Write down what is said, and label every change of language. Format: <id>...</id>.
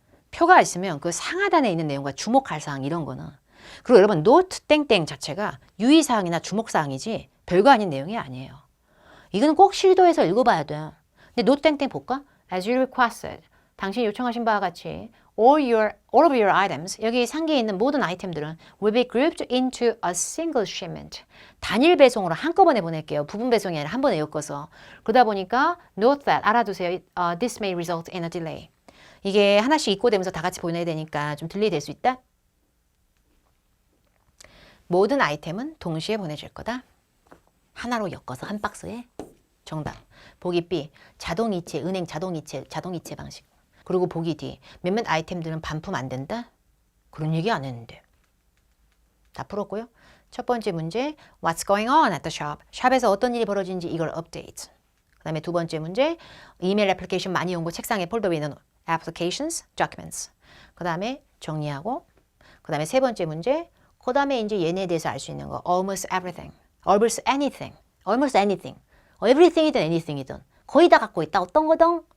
<ko>표가 있으면 그 상하단에 있는 내용과 주목할 사항 이런 거는 그리고 여러분 노트 땡땡 자체가 유의사항이나 주목사항이지 별거 아닌 내용이 아니에요. 이거는 꼭 실도해서 읽어봐야 돼. 근데 노트 땡땡 볼까?</ko> <en>As you requested.</en> <ko>당신이 요청하신 바와 같이</ko> <en>all of your items,</en> <ko>여기 상계에 있는 모든 아이템들은</ko> <en>will be grouped into a single shipment.</en> <ko>단일 배송으로 한꺼번에 보낼게요. 부분 배송이 아니라 한 번에 엮어서. 그러다 보니까</ko> <en>note that,</en> <ko>알아두세요.</ko> <en>This may result in a delay.</en> <ko>이게 하나씩 입고되면서 다 같이 보내야 되니까 좀 딜레이 될 수 있다. 모든 아이템은 동시에 보내질 거다. 하나로 엮어서 한 박스에. 정답. 보기 B, 자동이체, 은행 자동이체 방식. 그리고 보기 D, 몇몇 아이템들은 반품 안 된다? 그런 얘기 안 했는데. 다 풀었고요. 첫 번째 문제,</ko> <en>What's going on at the shop?</en> <ko>샵에서 어떤 일이 벌어진지 이걸 update. 그 다음에 두 번째 문제, 이메일 애플리케이션 많이 온 거 책상에 폴더 위에 있는 applications, documents. 그 다음에 정리하고, 그 다음에 세 번째 문제, 그 다음에 이제 얘네에 대해서 알 수 있는 거, almost everything, almost anything, almost anything, everything이든 anything이든 거의 다 갖고 있다. 어떤 거든.</ko>